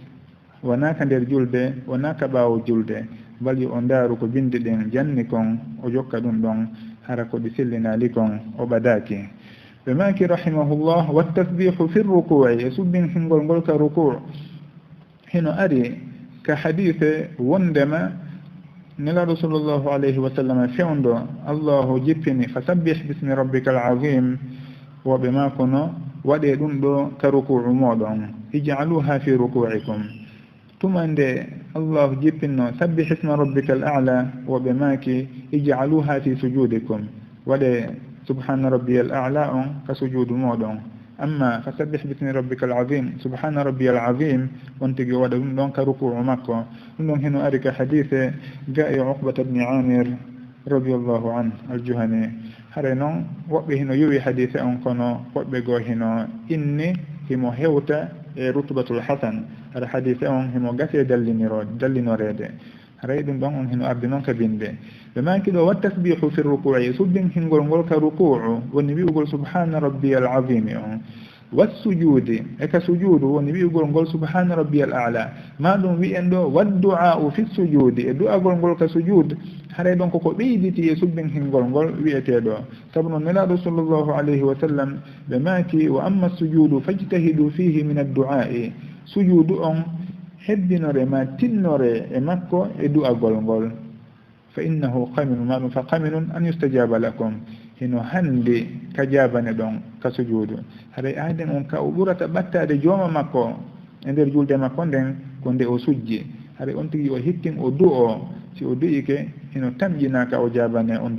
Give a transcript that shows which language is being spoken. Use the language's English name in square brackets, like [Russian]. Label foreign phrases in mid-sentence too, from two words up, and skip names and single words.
[Fula] wona ka nder julde wona ka ɓaawo julde bal yo o ndaaru ko binde ɗen janni kon o jokka ɗum ɗon hara ko ɗi sellinali kon o ɓadaki ɓe maki [Arabic] رحمه الله والتسبيح في الركوع [Fula] e subbin hingol ngol ka ruku' hino ari ka hadise wondema nelaɗo [Arabic] صلى الله عليه وسلم [Fula] fewndo allahu jippini fasabbih [Arabic] باسم ربك العظيم [Fula] woɓe makono waɗe ɗum ɗo ka ruku'u moɗon [Arabic] اجعلوها في ركوعكم [Fula] tuma nde allahu jippinno [Arabic] سبح اسم ربك الأعلى [Fula] woɓe maki [Arabic] اجعلوها في سجودكم [Fula] waɗe [Arabic] سبحان ربي الأعلى [Fula] on ka sujudu moɗon amma [Arabic] فسبح باسم ربك العظيم سبحان ربي العظيم [Fula] on tigi waɗa ɗum ɗon ka ruku'u makko ɗum ɗon heno ari ka hadise ga e uqbata bni amir [Arabic] رضي الله عن [Fula] aljuhani hare noon woɓɓe hino yowi hadise on kono woɓɓe goo hino inni himo hewta e [Arabic] رتبة الحسن [Fula] ara hadise on himo gase dallinorede haray ɗum ɗon on hino ardi noon ka binde ɓe maki ɗo [Arabic] والتسبيح في الركوع [Fula] subbin hingol ngol ka ruku'u woni wi'ugol [Arabic] سبحان ربي العظيم [Fula] on wassujudi e ka sujudu woni wi'ugol ngol [Arabic] سبحان ربي الأعلى [Fula] ma ɗum wi'en ɗo [Arabic] والدعاء في السجود [Fula] e du'agol ngol ka sujud haray ɗon koko ɓeyditi e subbin hingol ngol wi'eteɗo sabu noon nelaɗo [Arabic] صلى الله عليه وسلم [Fula] ɓe maki [Arabic] وأما السجود فاجتهدوا فيه من الدعاء [Fula] sujudu on heddinore ma tinnore e makko e du'agol ngol [Arabic] فإنه قمن [Fula] maɗum [Arabic] فقمن أن يستجاب لكم [Fula] hino hande ka jabane ɗon ka sujudu haɗa aaden on ka o ɓurata ɓattade jooma makko e nder julde makko nden ko nde o sujji haɗa on tigi o hittin o du'o si o du'ike hino tamƴina ka o jabane on